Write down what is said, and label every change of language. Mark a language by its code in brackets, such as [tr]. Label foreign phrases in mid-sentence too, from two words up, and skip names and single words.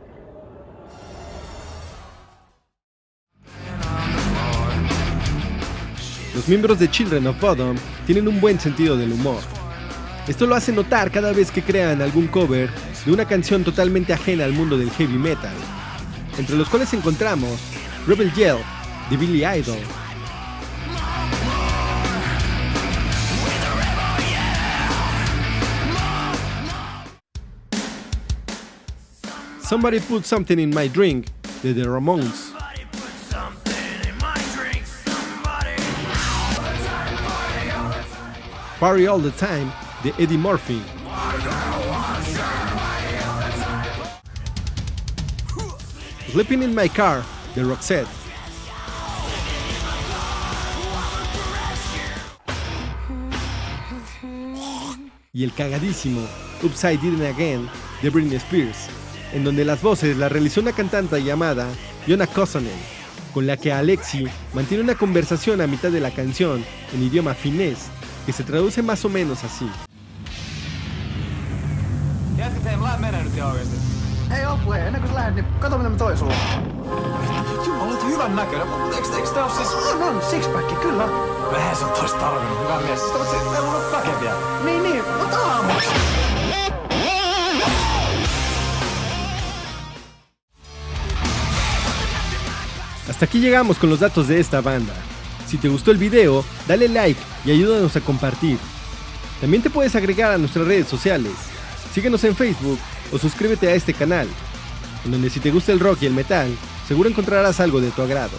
[es] Los miembros de Children of Bodom tienen un buen sentido del humor. Esto lo hace notar cada vez que crean algún cover de una canción totalmente ajena al mundo del [en] heavy metal, [es] entre los cuales encontramos Rebel Yell de Billy Idol, Somebody Put Something in My Drink de The Ramones, Party All the Time de Eddie Murphy, Sleeping in My Car de Roxette, y el cagadísimo Upside Down Again de Britney Spears, en donde las voces las realizó una cantante llamada Yona Kosonen, con la que Alexi mantiene una conversación a mitad de la canción en idioma finés, que se traduce más o menos así. [fi] Hei Opue, ennen kuin sä lähdet, niin kato mitä mä toin sulle. Jumala, olet hyvän näköinen, mutta eikö tää oo siis... On, sixpacki, kyllä. Vähän sä ois tarvinnut, hyvä mies. Mutta ei mulla oo väkeviä. Niin, mutta aamuksi. [es] Hasta aquí llegamos con los datos de esta banda. Si te gustó el video, dale like y ayúdanos a compartir. También te puedes agregar a nuestras redes sociales. Síguenos en Facebook o suscríbete a este canal, en donde si te gusta el rock y el metal, seguro encontrarás algo de tu agrado.